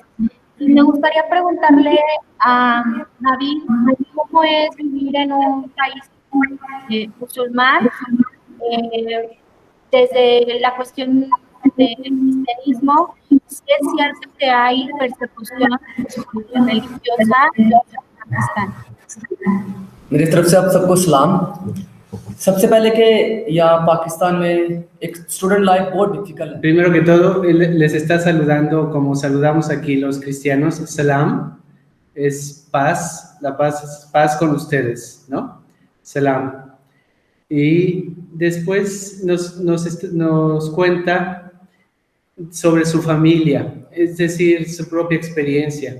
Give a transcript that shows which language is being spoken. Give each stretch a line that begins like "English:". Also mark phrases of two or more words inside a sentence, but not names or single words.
Spanish: Y me gustaría preguntarle a David cómo es vivir en un país musulmán, desde la cuestión del cristianismo. Sí es cierto que hay persecución religiosa en Pakistán.
Urdu: میری طرف سے آپ سب کو سلام. سب سے پہلے کہ یہاں پاکستان میں ایک
English: student life
Urdu: بہت ڈفیکلٹ ہے.
Spanish: Primero que todo, él les está saludando como saludamos aquí los cristianos. Salam es paz, la paz es paz con ustedes, ¿no? Salam. Y después nos cuenta sobre su familia, es decir, su propia experiencia.